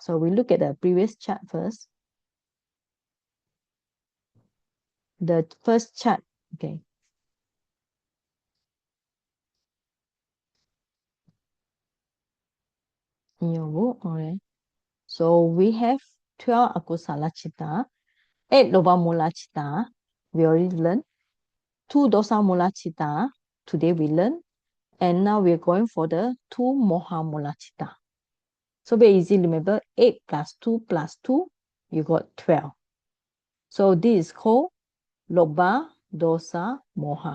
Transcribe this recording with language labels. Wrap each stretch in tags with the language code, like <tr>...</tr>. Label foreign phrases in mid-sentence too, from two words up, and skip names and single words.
<en>So we look at the previous chart first. The first chart, okay. In your book, alright. So we have 12</en> <pi>akusala chitta,</pi> <en>8</en> <pi>loba mula chitta,</pi> <en>we already learned. 2</en> <pi>dosa mula chitta,</pi> <en>today we learn. And now we're going for the 2</en> <pi>moha mula chitta.</pi> <en>So very easy, remember 8 plus 2 plus 2, you got 12. So this is called</en> <pi>loba, dosa, moha.</pi>